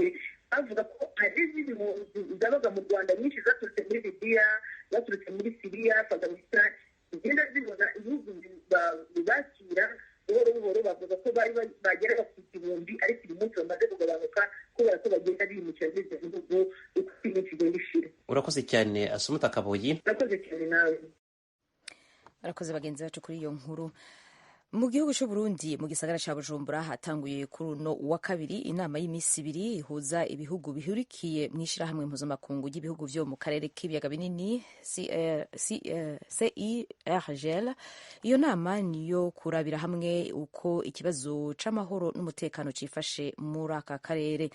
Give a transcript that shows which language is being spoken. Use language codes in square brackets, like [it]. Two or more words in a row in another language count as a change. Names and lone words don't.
[rw] Bavuga ko hari izindi mpunzi zabaga mu Rwanda nyinshi zaturutse muri Libiya, zaturutse muri Siriya, Afghanistan, zigenda zibona ibihugu bibakira buhoro buhoro. Bavuga ko bageraga ku igihumbi, ariko uyu munsi bamaze kugabanuka kubera ko bagenda bimukira muri ibyo bihugu uko iminsi igenda ishira. Urakoze cyane Asumuta Kaboyi. Urakoze cyane nawe. Barakoze bagenzi bacu kuri iyo nkuru. [rn] Mu gihugu cy'u Burundi mu gisagara cya Bujumbura hatanguye kuri uno wa kabiri inama y'iminsi ibiri ihuza ibihugu bihurikiye mu ishyirahamwe mpuzamakungu ry'ibihugu byo mu karere k'ibiyaga binini CIRGL. Iyo nama niyo kurabira hamwe uko ikibazo c'amahoro n'umutekano cifashe muri aka karere.